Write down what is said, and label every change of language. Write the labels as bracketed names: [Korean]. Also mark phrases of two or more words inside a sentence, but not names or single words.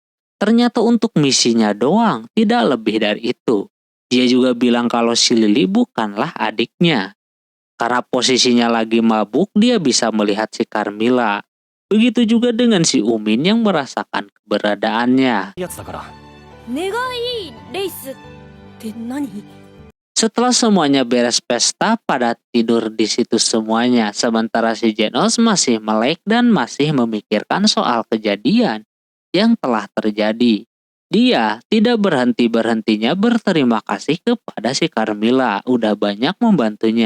[Indonesian] Ternyata untuk misinya doang, tidak lebih dari itu. Dia juga bilang kalau si Lily bukanlah adiknya. Karena posisinya lagi mabuk, dia bisa melihat si Carmilla. Begitu juga dengan si Umin yang merasakan keberadaannya. [Japanese] やつだから。願いいいレースって何？ [Indonesian] Setelah semuanya beres pesta, pada tidur di situ semuanya. Sementara si Genos masih melek dan masih memikirkan soal kejadian yang telah terjadi. Dia tidak berhenti-berhentinya berterima kasih kepada si Carmilla, udah banyak membantunya.